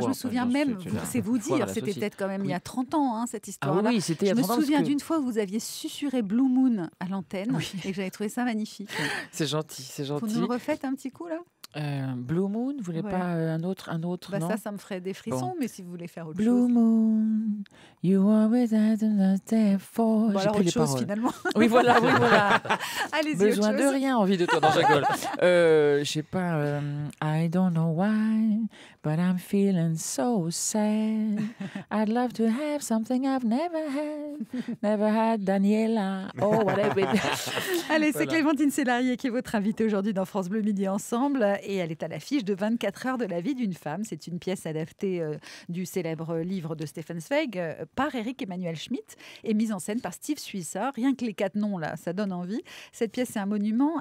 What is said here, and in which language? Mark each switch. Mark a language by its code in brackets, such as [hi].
[fr] Moi, je me souviens même, c'est vous dire, c'était peut-être quand même il y a 30 ans, hein, cette histoire-là. Ah oui, c'était il y a 30 ans. Je me souviens d'une fois où vous aviez susurré Blue Moon à l'antenne et que j'avais trouvé ça magnifique. C'est gentil, c'est gentil. Vous nous le refaites un petit coup, là ? Blue Moon, vous voulez pas un autre non ça me ferait des frissons, mais si vous voulez faire autre chose. [en] Blue Moon, you always had a day for... [fr] Bon, alors autre chose, finalement. Oui, voilà. Allez-y, besoin autre de chose. rien, envie de toi, dans rigole. Je sais pas, [en] I don't know why, but I'm feeling so sad. I'd love to have something I've never had, Daniela. Oh, whatever. [fr] Allez, c'est Clémentine Sélarié qui est votre invitée aujourd'hui dans France Bleu Midi Ensemble. Et elle est à l'affiche de 24 heures de la vie d'une femme. C'est une pièce adaptée du célèbre livre de Stefan Zweig par Eric Emmanuel Schmitt et mise en scène par Steve Suissa. Rien que les 4 noms, là, ça donne envie. Cette pièce, c'est un monument.